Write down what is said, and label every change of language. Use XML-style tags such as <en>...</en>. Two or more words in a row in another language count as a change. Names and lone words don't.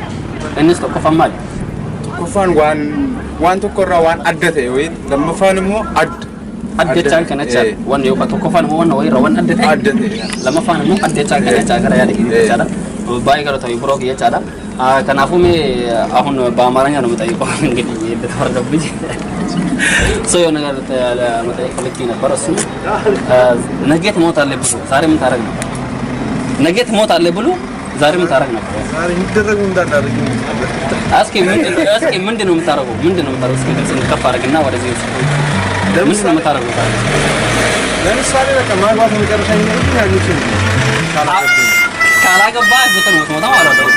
<om>innis tokkoffaan maali tokkoffaan waan tokkorraa waan adda ta'e wayii lammaffaan immoo adda</om> <am>jechaan kana jechaadha waan yookaan tokkoffaan immoo waan wayirra waan adda ta'e lammaffaan immoo adda jechaan kana jechaa gara yaada keessa jechaadha baay'ee gara ta'e biroo jechaadha kanaafuu mee ahun በአማርኛ ነው የምጠይቀው እንግዲህ እንደተወረደብኝ ሰው የሆነ ነገር መጠየቅ ልክ ነበር እሱ ነገ ትሞታለህ ብሎ ዛሬ ምን ታረግ ነበር ነገ ትሞታለህ ብሎ ዛሬ ምን ታረግ ነበር ዛሬ ይደረግ እንዳታረግ እስኪ ምንድነው የምታረገው እስኪ ድምጽ ከፍ አድርግና ወደዚህ ምንድነው የምታረገው ለምሳሌ በቃ ማግባት መጨረሻ ነው ያሉት ካላገባ ግጥም ነው ማለት ነው።</am>